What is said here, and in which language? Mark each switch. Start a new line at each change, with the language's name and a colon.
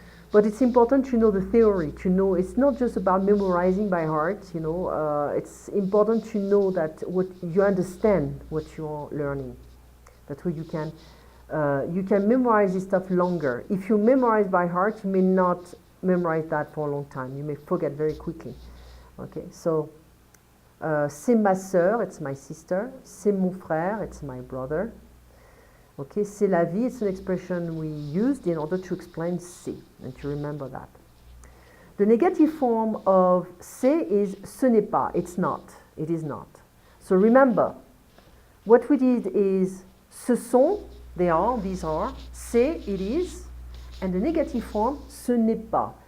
English: But it's important to know the theory, to know it's not just about memorizing by heart, you know, it's important to know that what you understand what you're learning. That's why you can memorize this stuff longer. If you memorize by heart, you may not memorize that for a long time. You may forget very quickly. Okay, so
French: c'est ma sœur,
English: it's my sister.
French: C'est mon frère,
English: it's my brother. Okay,
French: c'est la vie,
English: it's an expression we used in order to explain c'est, and to remember that. The negative form of c'est is
French: ce n'est pas,
English: it's not, it is not. So remember, what we did is
French: ce sont,
English: they are, these are, c'est, it is, and the negative form,
French: ce n'est pas.